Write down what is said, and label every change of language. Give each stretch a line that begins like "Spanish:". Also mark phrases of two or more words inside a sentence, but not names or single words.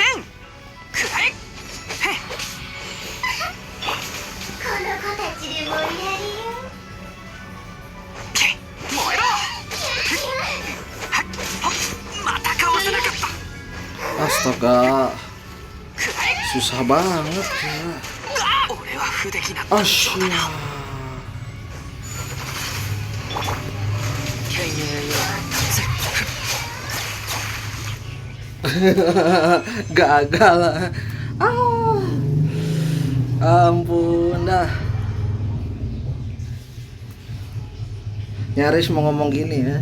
Japanese: くらえ。へっこの子たちで盛り上げよけ燃えろ。はっまたかわせなかった。
Indonesian: Astaga,
Japanese: くらえ。
Indonesian: susah banget ya.
Japanese: 俺は不出来なった状態だ。
Indonesian: Gagal. Ampun dah. Nyaris mau ngomong gini ya.